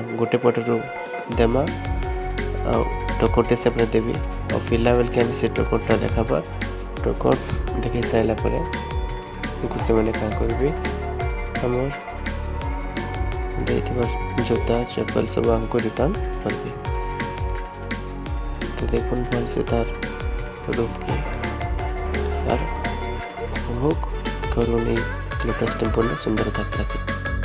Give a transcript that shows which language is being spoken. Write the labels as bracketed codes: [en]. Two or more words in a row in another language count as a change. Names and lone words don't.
[or] ଗୋଟେ ପଟରୁ ଦେମା ଆଉ ଟୋକନ୍ଟେ ସେପଟେ ଦେବି ଆଉ ପିଲା ବେଲ୍କେ ଆମେ ସେ ଟୋକନ୍ଟା ଦେଖାବା। ଟୋକନ୍ ଦେଖେଇ ସାରିଲା ପରେ ସେମାନେ କାଁ କରିବେ, ଆମର୍ ଦେଇଥିବା ଜୋତା ଚପଲ ସବୁ ଆମକୁ ରିଟର୍ଣ୍ଣ କରିବେ। [bn] তো দেখুন ভলসে তার রূপকে আর উপভোগ করুন এই লোটাস টেম্পলের সুন্দরতাকে।